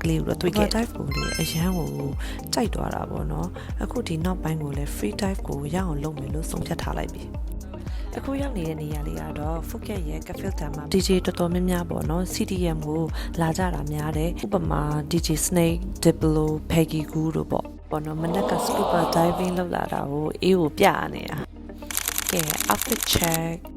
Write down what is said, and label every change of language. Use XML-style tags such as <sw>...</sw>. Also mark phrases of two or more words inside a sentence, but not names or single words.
<my>လေးကိုတော့တွေ့ခဲ့ dive ကိုလေအရန်ကိုကြိုက်သွားတာပေါ့နော်အခုဒီနောက်ပိုင်းကိုလည်း</my> <en>free dive</en> <my>ကိုရအောင်လုပ်မယ်လို့ဆုံးဖြတ်ထားလိုက်ပြီအခုရောက်နေတဲ့နေရာလေးကတော့ Phuket ရဲ့ Cafe Town မှာ DJ တော်တော်များများပေါ့နော် CDM ကိုလာကြတာများတယ်ဥပမာ DJ Snake, Diplo, Peggy Goo တို့ပေါ့နော်မနက်က</my> <en>scuba diving</en> <my>လုပ်လာတာကိုအေးကိုပြနေတာကဲ</my> <en>outfit check</en>